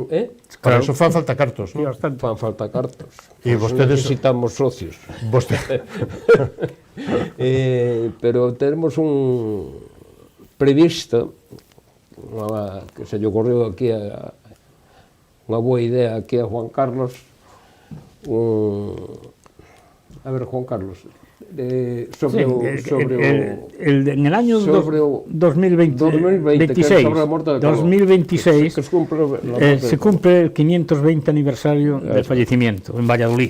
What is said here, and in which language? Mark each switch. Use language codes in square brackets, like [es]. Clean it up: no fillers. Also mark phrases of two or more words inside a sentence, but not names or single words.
[gl] Para eso fan falta cartos, non? Fan falta cartos. E vostedes... [es] Necesitamos socios. Pero tenemos un previsto, [gl] que se lle ocorreu aquí unha boa idea aquí a Juan Carlos, a ver, Juan Carlos, en [es] el año 2026 se cumple el 520 aniversario del fallecimiento en Valladolid.